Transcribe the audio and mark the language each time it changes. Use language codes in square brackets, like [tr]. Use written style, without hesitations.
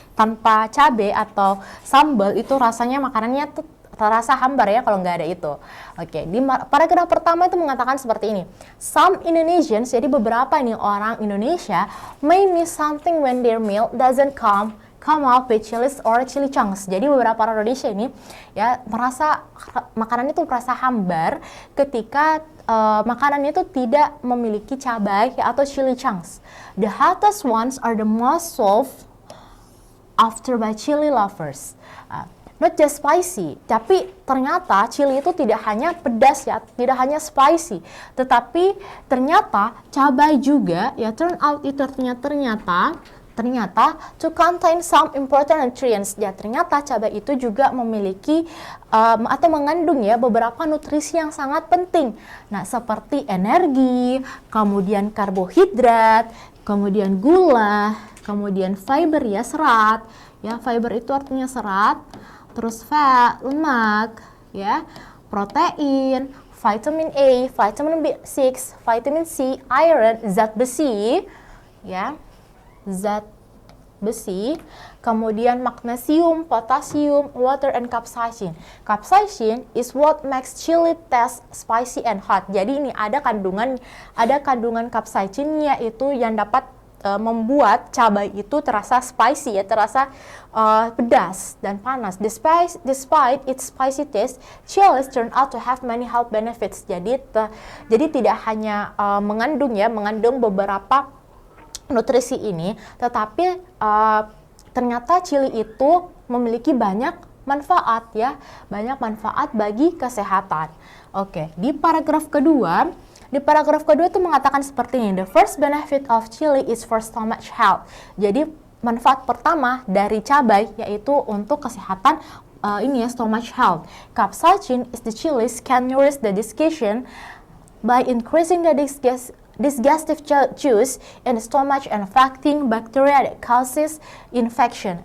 [id] Tanpa cabai atau sambal itu rasanya makanannya tuh terasa hambar ya kalau nggak ada itu. Oke, di paragraf pertama itu mengatakan seperti ini. [en] Some Indonesians, [id] jadi beberapa nih orang Indonesia, [en] may miss something when their meal doesn't come out with chilies or chili chunks. [id] Jadi beberapa orang Indonesia ini ya merasa makanan itu merasa hambar ketika makanan itu tidak memiliki cabai atau chili chunks. [en] The hottest ones are the most sought after by chili lovers. Not just spicy, [id] tapi ternyata chili itu tidak hanya pedas ya, tidak hanya spicy, tetapi ternyata cabai juga ya, [en] turn out [id] itu artinya ternyata [en] to contain some important nutrients. [id] Ya, ternyata cabai itu juga memiliki atau mengandung ya beberapa nutrisi yang sangat penting. Nah, seperti energi, kemudian karbohidrat, kemudian gula, kemudian fiber ya, serat. Ya, fiber itu artinya serat, terus fat, lemak, ya, protein, vitamin A, vitamin B6, vitamin C, iron, zat besi, ya, zat besi, kemudian magnesium, potasium, water, and capsaicin. [en] Capsaicin is what makes chili taste spicy and hot. [id] Jadi ini ada kandungan capsaicinnya itu yang dapat membuat cabai itu terasa spicy ya, terasa pedas dan panas. [en] Despite its spicy taste, chilies turn out to have many health benefits. [id] Jadi tidak hanya mengandung beberapa nutrisi ini, tetapi ternyata chili itu memiliki banyak manfaat ya, banyak manfaat bagi kesehatan. Oke, di paragraf kedua itu mengatakan seperti ini. [en] The first benefit of chili is for stomach health. [id] Jadi manfaat pertama dari cabai yaitu untuk kesehatan [en] stomach health. Capsaicin is the chilies can nourish the digestion by increasing the digestive juice in the stomach and fighting bacteria that causes infection.